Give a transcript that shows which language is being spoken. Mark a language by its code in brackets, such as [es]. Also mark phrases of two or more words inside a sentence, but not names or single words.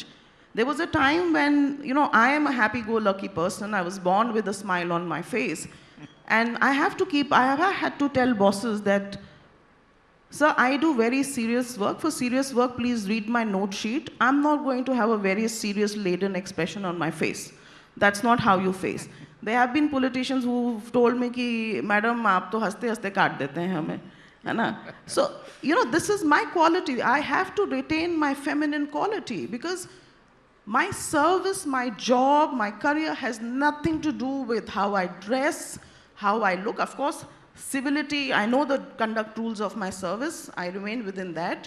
[en] There was a time when, I am a happy-go-lucky person, I was born with a smile on my face, and I have had to tell bosses that, sir, I do very serious work. For serious work, please read my note sheet. I'm not going to have a very serious laden expression on my face. That's not how you face. There have been politicians who've told me [hi] कि, मैडम, आप तो हँसते हँसते काट देते हैं हमें. है ना? [en] So, this is my quality. I have to retain my feminine quality because my service, my job, my career has nothing to do with how I dress, how I look. Of course, civility, I know the conduct rules of my service, I remain within that.